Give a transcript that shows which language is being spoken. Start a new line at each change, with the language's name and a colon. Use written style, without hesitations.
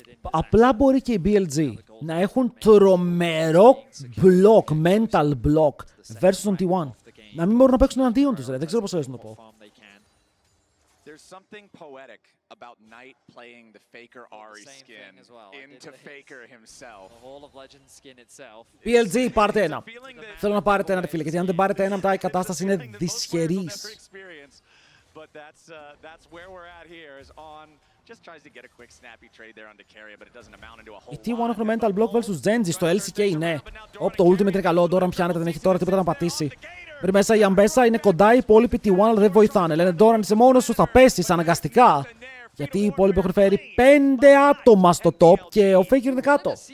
Greek: Απλά μπορεί και οι BLG να έχουν τρομερό block, mental block versus τον T1. Να μην μπορούν να παίξουν εναντίον τους, δεν ξέρω πώς θα το πω.
English: There's something poetic about Knight playing the Faker Ahri skin into Faker himself. The Hall of Legends skin itself.
Greek: BLG, πάρτε ένα. Θέλω να πάρετε ένα, φίλε, γιατί αν δεν πάρετε ένα, μετά η κατάσταση είναι δυσχερής.
English: But that's where we're at here is on just tries to get a quick snappy trade there on the carry, but it doesn't amount into a whole lot.
Greek: Η T1 έχουν mental block versus Genji στο LCK, ναι. Όπ, το ultimate είναι καλό, Doran πιάνεται, δεν έχει τώρα τίποτα να πατήσει. Πριν μέσα η Αμπέσα είναι κοντά, οι υπόλοιποι T1 αλλά δεν βοηθάνε. Λένε Doran είσαι μόνος σου, θα πέσεις αναγκαστικά. Γιατί οι υπόλοιποι έχουν φέρει 5 άτομα στο top και ο Faker είναι κάτω.